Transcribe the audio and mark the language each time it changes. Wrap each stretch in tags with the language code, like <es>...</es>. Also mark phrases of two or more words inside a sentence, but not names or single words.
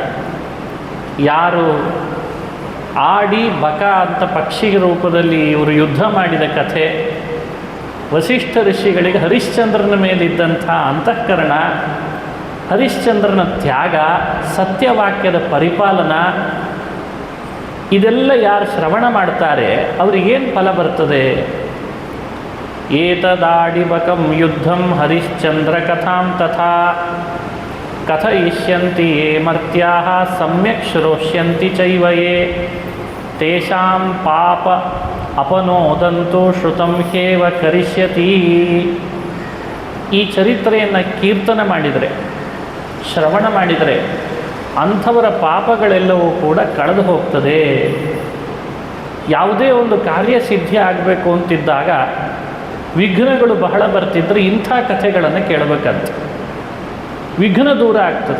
<kn>ಯಾರು ಆಡಿ ಬಕ ಅಂತ ಪಕ್ಷಿ ರೂಪದಲ್ಲಿ ಇವರು ಯುದ್ಧ ಮಾಡಿದ ಕಥೆ, ವಸಿಷ್ಠ ಋಷಿಗಳಿಗೆ ಹರಿಶ್ಚಂದ್ರನ ಮೇಲಿದ್ದಂಥ ಅಂತಃಕರಣ, ಹರಿಶ್ಚಂದ್ರನ ತ್ಯಾಗ, ಸತ್ಯವಾಕ್ಯದ ಪರಿಪಾಲನಾ, ಇದೆಲ್ಲ ಯಾರು ಶ್ರವಣ ಮಾಡ್ತಾರೆ ಅವರಿಗೇನು ಫಲ ಬರ್ತದೆ?</kn> <sa>ಏತದಾಡಿಬಕಂ ಯುದ್ಧಂ ಹರಿಶ್ಚಂದ್ರ ಕಥಾಂ ತಥಾ ಕಥಯಿಷ್ಯಂತಿ ಯೇ ಮರ್ತ್ಯಾಃ ಸಮ್ಯಕ್ ಶ್ರೋಷ್ಯಂತಿ ಚೈವ ಯೇ ತೇಷಾಂ ಪಾಪ ಅಪನೋದಂತು ಶ್ರುತಂ ಹ್ಯೇವ ಕರಿಷ್ಯತಿ.</sa> <kn>ಈ ಚರಿತ್ರೆಯನ್ನು ಕೀರ್ತನ ಮಾಡಿದರೆ, ಶ್ರವಣ ಮಾಡಿದರೆ ಅಂಥವರ ಪಾಪಗಳೆಲ್ಲವೂ ಕೂಡ ಕಳೆದು ಹೋಗ್ತದೆ. ಯಾವುದೇ ಒಂದು ಕಾರ್ಯಸಿದ್ಧಿ ಆಗಬೇಕು ಅಂತಿದ್ದಾಗ ವಿಘ್ನಗಳು ಬಹಳ ಬರ್ತಿದ್ರೆ ಇಂಥ ಕಥೆಗಳನ್ನು ಕೇಳಬೇಕಂತ ವಿಘ್ನ ದೂರ ಆಗ್ತದೆ.</kn>